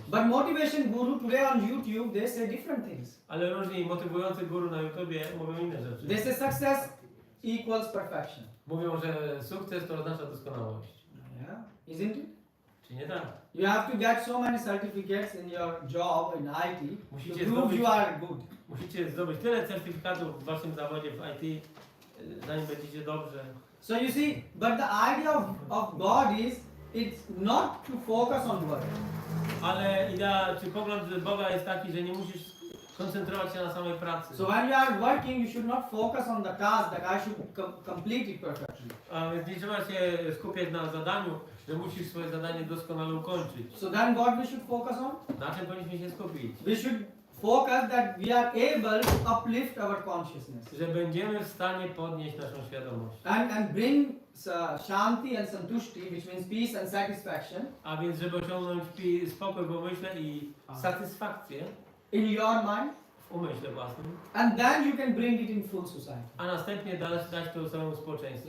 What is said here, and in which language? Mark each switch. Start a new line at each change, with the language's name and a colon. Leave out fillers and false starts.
English: But motivation guru today on YouTube, they say different things.
Polish: Ale różni motywujący guru na YouTubie mówią inne rzeczy.
English: They say success equals perfection.
Polish: Mówią, że sukces to oznacza doskonałość.
English: Yeah, isn't it?
Polish: Czy nie tak?
English: You have to get so many certificates in your job in IT to
Polish: Musicie
English: prove
Polish: zdobyć,
English: you are good.
Polish: musicie zdobyć tyle certyfikatów w waszym zawodzie w IT, zanim będziecie dobrze.
English: So you see, but the idea of God is it's not to focus on work.
Polish: Ale idea, czy pogląd Boga jest taki, że nie musisz koncentrować się na samej pracy.
English: So when you are working, you should not focus on the task that I should complete it perfectly.
Polish: A więc nie trzeba się skupiać na zadaniu, że musisz swoje zadanie doskonale ukończyć.
English: So then what we should focus on?
Polish: Na czym powinniśmy się skupić?
English: We should focus that we are able to uplift our consciousness
Polish: Że będziemy w stanie podnieść naszą świadomość.
English: and bring shanti and santushti, which means peace and satisfaction,
Polish: A więc, żeby osiągnąć spokój w umyśle i satysfakcję
English: in your mind,
Polish: w umyśle własnym,
English: and then you can bring it in full society.
Polish: a następnie dać to całemu społeczeństwu.